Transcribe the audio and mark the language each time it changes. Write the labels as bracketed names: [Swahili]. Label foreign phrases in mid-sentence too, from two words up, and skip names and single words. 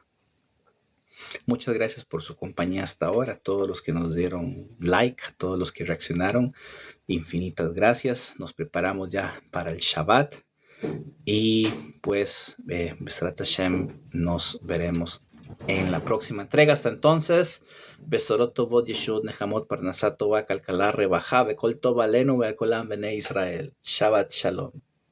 [Spanish] Muchas gracias por su compañía hasta ahora, a todos los que nos dieron like, a todos los que reaccionaron, infinitas gracias. Nos preparamos ya para el Shabbat y pues [Hebrew] בעזרת השם, [Spanish] nos veremos en la próxima entrega. Hasta entonces, [Hebrew] בשורות טובות ישועות נחמות פרנסת טובה כלכלה רווחה בכל טוב עלינו בכולם בני ישראל. שבת שלום.